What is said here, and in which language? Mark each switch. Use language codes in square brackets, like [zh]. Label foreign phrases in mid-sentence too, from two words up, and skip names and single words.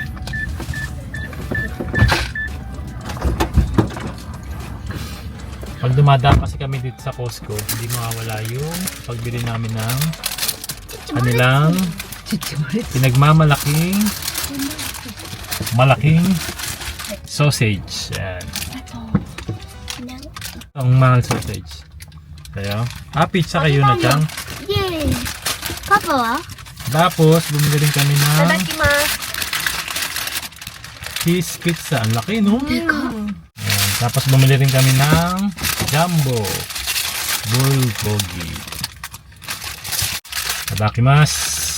[tl] Pag dumadaan kasi kami dito sa Costco, hindi mawawala yung pagbili namin ng kanilang pinagmamalaking malaking sausage. Ayan. Ang mahal sausage. Kaya, pizza kayo na dyan. [ja] イエーイ。パパは？ [tl] Tapos, bumili rin kami ng [ja] Tadakimasu. [tl] cheese pizza. Ang laki, no? Ayan. Tapos, bumili rin kami ng jumbo bulgogi. [ja] Tadakimasu.